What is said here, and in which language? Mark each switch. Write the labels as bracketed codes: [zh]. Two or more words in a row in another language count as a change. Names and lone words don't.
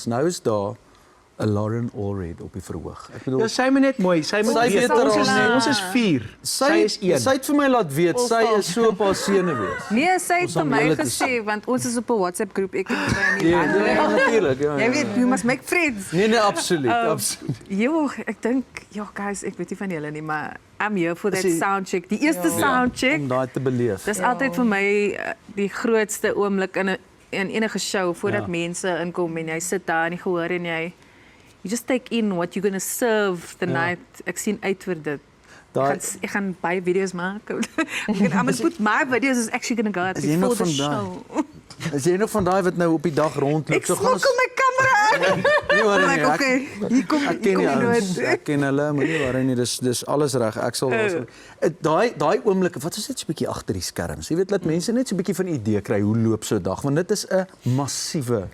[af] Nou is daar 'n Lauren Allred op die verhoog. Ek bedoel Ja, sy moet net mooi, sy moet Sy weet weet er ons is 4. Sy is 1. Sy het vir my laat weet sy is so op haar sene wees. Nee, sy het Ons vir om my julle te gesê want ons is op 'n WhatsApp groep ek en sy en die Ja, ander. ja, natuurlik. Ja, Jy ja. weet, [en] you must make friends. [af] Nee, absoluut, absoluut. Jo, ek dink guys, ek weet nie van julle nie, maar [en] I'm here for that [af] Is die- soundcheck. Die eerste soundcheck. Om daai te beleef. Dis altyd vir my die grootste oomblik in enige show voordat mense inkom en jy sit daar in die gehoor en jy [en] you just take in what you're going to serve the night. [af] Ek sien uit vir dit. Ek gaan baie video's maak. [en] I'm going to put my videos is actually going to go out [af] Is jy nog [en] before the [af] van [en] show. [af] Is jy nog van daai wat nou op die dag rondloop? Ek smokkel my kamera in. Nee, maar nee, Okay, hier kom Ek ken die die ouens, nooit. ek ken hulle, maar nie waarin nie, dis alles reg. Ek sal daai oomblikke, wat is net so 'n bietjie agter die skerms. Jy weet, laat mense net so 'n bietjie van 'n idee kry hoe loop so 'n dag, want dit is 'n massiewe.